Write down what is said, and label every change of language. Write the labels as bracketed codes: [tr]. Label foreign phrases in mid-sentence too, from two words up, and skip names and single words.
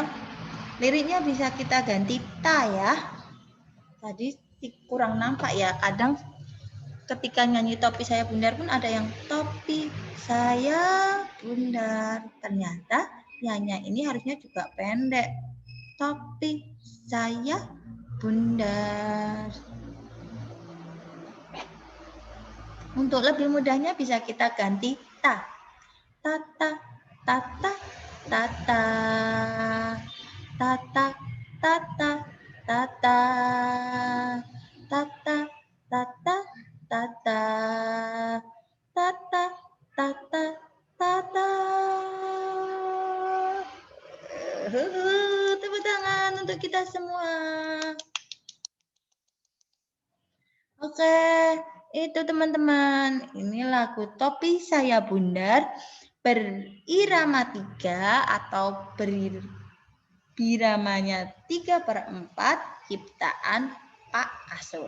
[id] Liriknya bisa kita ganti ta ya. Tadi kurang nampak ya, kadang ketika nyanyi topi saya bundar pun ada yang topi saya bundar. Ternyata nyanyi ini harusnya juga pendek. Topi saya bundar. Untuk lebih mudahnya bisa kita ganti ta. Tata, tata, tata, tata, tata, tata, tata, tata, tata, tata, tata, tata. Tepuk tangan untuk kita semua. Oke, itu teman-teman. Ini lagu Topi Saya Bundar berirama 3 atau biramanya 3/4 ciptaan Pak Asur.